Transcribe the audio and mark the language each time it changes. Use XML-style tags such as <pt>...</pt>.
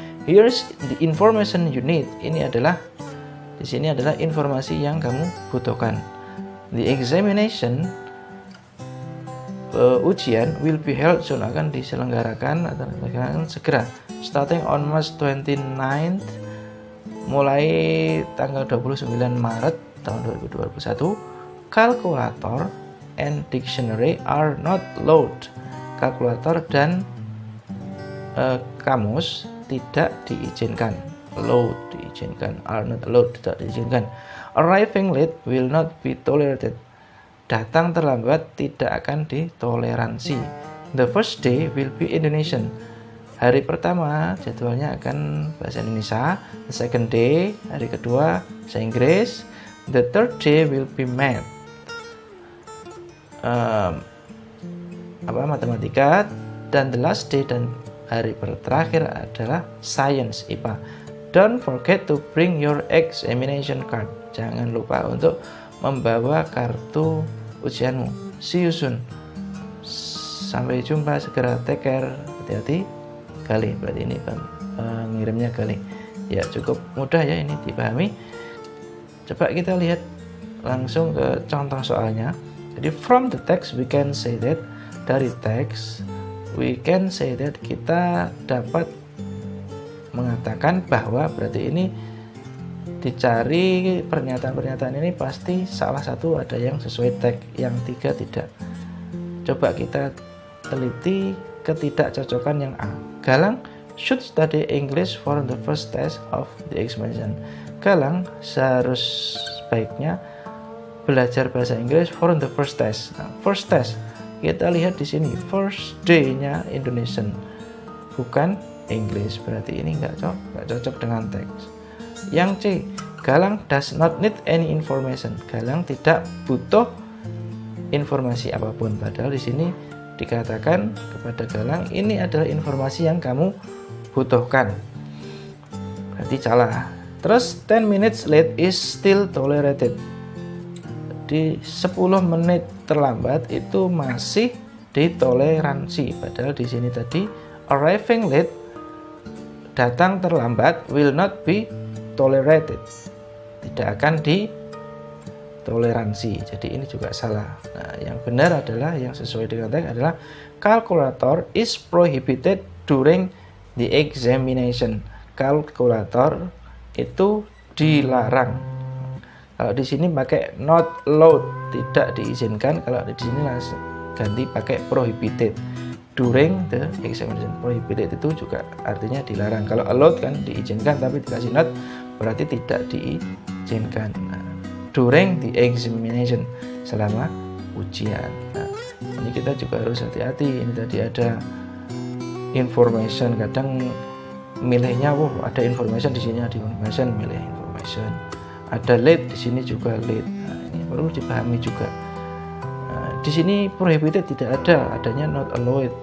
<en>Here's the information you need.</en> <id>Ini adalah, di sini adalah informasi yang kamu butuhkan.</id> <en>The examination, ujian will be held soon,</en> <id>akan diselenggarakan atau diselenggarakan segera.</id> <en>Starting on March 29th,</en> <id>mulai tanggal 29 Maret tahun 2021.</id> <en>Calculator and dictionary are not allowed.</en> <id>Kalkulator dan kamus tidak diizinkan.</id> <en>Allowed</en> <id>diizinkan,</id> <en>are not allowed</en> <id>tidak diizinkan.</id> <en>Arriving late will not be tolerated.</en> <id>Datang terlambat tidak akan ditoleransi.</id> <en>The first day will be Indonesian.</en> <id>Hari pertama jadwalnya akan bahasa Indonesia.</id> <en>The second day,</en> <id>hari kedua bahasa Inggris.</id> <en>The third day will be math.</en> <id>Matematika. Dan</id> <en>the last day,</en> <id>dan hari terakhir adalah science, IPA.</id> <en>Don't forget to bring your examination card.</en> <id>Jangan lupa untuk membawa kartu ujianmu.</id> <en>See you soon.</en> <id>Sampai jumpa segera.</id> <en>Take care.</en> <id>Hati-hati. Galih, berarti ini pengirimnya Galih. Ya, cukup mudah ya ini dipahami. Coba kita lihat langsung ke contoh soalnya. Jadi</id> <en>from the text we can say that,</en> <id>dari teks</id> <en>we can say that,</en> <id>kita dapat mengatakan bahwa, berarti ini dicari pernyataan-pernyataan ini pasti salah satu ada yang sesuai teks, yang 3 tidak. Coba kita teliti ketidakcocokan yang A.</id> <en>Galang should study English for the first test of the examination.</en> <id>Galang sebaiknya belajar bahasa Inggris</id> <en>for the first test.</en> <id>Nah,</id> <en>first test</en> <id>kita lihat di sini, first day-nya Indonesian, bukan English, berarti ini nggak cocok dengan teks. Yang C,</id> <en>Galang does not need any information.</en> <id>Galang tidak butuh informasi apapun. Padahal di sini dikatakan kepada Galang ini adalah informasi yang kamu butuhkan. Berarti salah. Terus</id> <en>10 minutes late is still tolerated.</en> <id>Di 10 menit terlambat itu masih ditoleransi. Padahal di sini tadi</id> <en>arriving late,</en> <id>datang terlambat,</id> <en>will not be tolerated.</en> <id>Tidak akan ditoleransi. Jadi ini juga salah. Nah, yang benar adalah yang sesuai dengan teks adalah</id> <en>calculator is prohibited during the examination.</en> <id>Kalkulator itu dilarang. Kalau di sini pakai not allowed, tidak diizinkan. Kalau di sini langsung ganti pakai prohibited during the examination. Prohibited itu juga artinya dilarang. Kalau allowed kan diizinkan, tapi dikasih not berarti tidak diizinkan. Nah,</id> <en>during the examination,</en> <id>selama ujian. Nah, ini kita juga harus hati-hati. Ini tadi ada information, kadang milihnya ada information, di sini ada information, milih information. Ada late, di sini juga late. Nah, ini perlu dipahami juga. Nah, di sini prohibited tidak ada, adanya not allowed.</id>